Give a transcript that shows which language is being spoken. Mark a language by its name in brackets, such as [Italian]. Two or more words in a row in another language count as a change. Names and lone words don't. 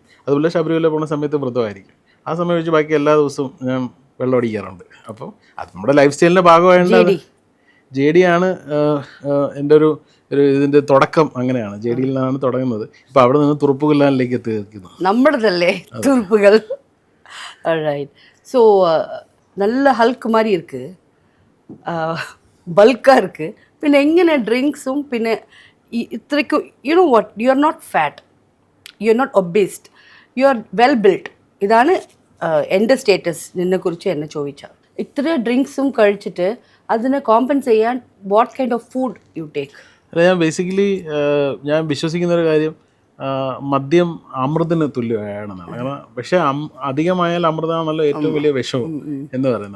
[Malayalam] അതുപോലെ ശബരിമല പോകുന്ന സമയത്ത് വ്രതമായിരിക്കും. ആ സമയം വെച്ച് ബാക്കി എല്ലാ ദിവസവും ഞാൻ വെള്ളം അടിക്കാറുണ്ട്. അപ്പോൾ അത് നമ്മുടെ [English] life style [Malayalam] ഭാഗമായിട്ട് JD ആണ് എൻ്റെ ഒരു ഇതിൻ്റെ തുടക്കം. അങ്ങനെയാണ്, JDയിൽ നിന്നാണ് തുടങ്ങുന്നത്. ഇപ്പോൾ അവിടെ നിന്ന് തുറുപ്പുകൊല്ലാനിലേക്ക് എത്തിയിരിക്കുന്നു. നമ്മുടേതല്ലേ തുറുപ്പുകൾ. [Tamil] ஸோ நல்ல ஹல்க் மாதிரி இருக்குது, பல்காக இருக்குது. பின்ன எங்கே ட்ரிங்க்ஸும் பின்ன இத்தனைக்கும் [English] you know what, you are not fat, you are not obesed, you are well build. [Malayalam] ഇതാണ് എൻ്റെ സ്റ്റേറ്റസ്. നിന്നെക്കുറിച്ച് എന്നെ ചോദിച്ചാൽ ഇത്ര ഡ്രിങ്ക്സും കഴിച്ചിട്ട് അതിനെ കോമ്പൻസേറ്റ് ചെയ്യാൻ [English] what kind of food you take? [Malayalam] അല്ല, ഞാൻ ബേസിക്കലി ഞാൻ വിശ്വസിക്കുന്ന ഒരു കാര്യം, മദ്യം അമൃതിന് തുല്യമാണെന്നാണ്. കാരണം പക്ഷേ അധികമായാൽ അമൃതമാണല്ലോ ഏറ്റവും വലിയ വിഷവും എന്ന് പറയുന്നത്.